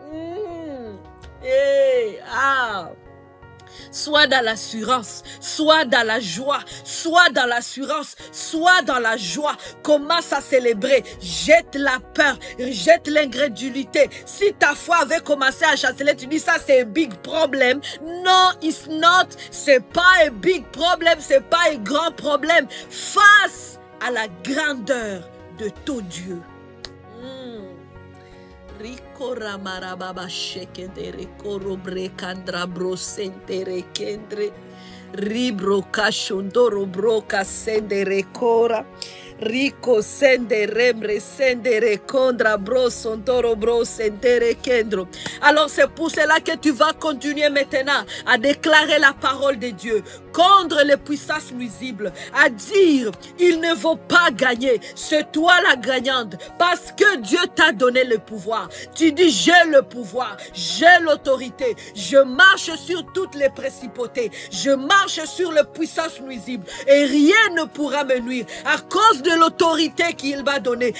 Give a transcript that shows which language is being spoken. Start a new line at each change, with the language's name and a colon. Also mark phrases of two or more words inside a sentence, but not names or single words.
French: Sois dans l'assurance, sois dans la joie, sois dans l'assurance, sois dans la joie. Commence à célébrer, jette la peur, jette l'incrédulité. Si ta foi avait commencé à chanceler, tu dis ça c'est un big problème. Non,
English: it's not,
French: c'est pas un big problème, c'est pas un grand problème. Face à la grandeur de ton Dieu. Rikora marababa shekendere korobre kandra brosentere kendre ribro kashondoro broka sendere kora rico sendere mre sendere kondra brosondoro brosendere kendro. Alors c'est pour cela que tu vas continuer maintenant à déclarer la parole de Dieu contre les puissances nuisibles, à dire il ne vaut pas gagner, c'est toi la gagnante parce que Dieu t'a donné le pouvoir. Tu dis j'ai le pouvoir, j'ai l'autorité, je marche sur toutes les principautés, je marche sur les puissances nuisibles et rien ne pourra me nuire à cause de l'autorité qu'il m'a donnée.